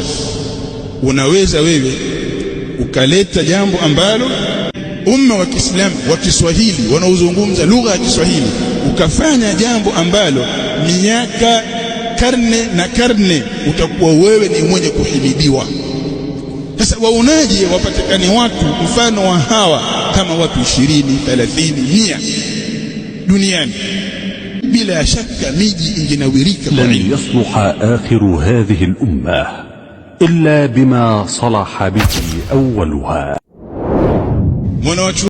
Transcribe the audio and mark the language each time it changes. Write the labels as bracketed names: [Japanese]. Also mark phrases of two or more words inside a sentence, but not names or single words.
[Swahili] Unaweza wewe ukaleta jambo ambalo umma wa Kiislamu wa Kiswahili wanaozungumza lugha ya Kiswahili, ukafanya jambo ambalo miaka karne na karne utakuwa wewe ni mwenye kuhimidiwa. Sasa waonaje wapatikane watu mfano wa hawa kama watu 20, 30, 100 duniani? Bila shaka miji ingenawirika. [Arabic] لن يصلح آخر هذه الأمة إلا بما صلح به أولها.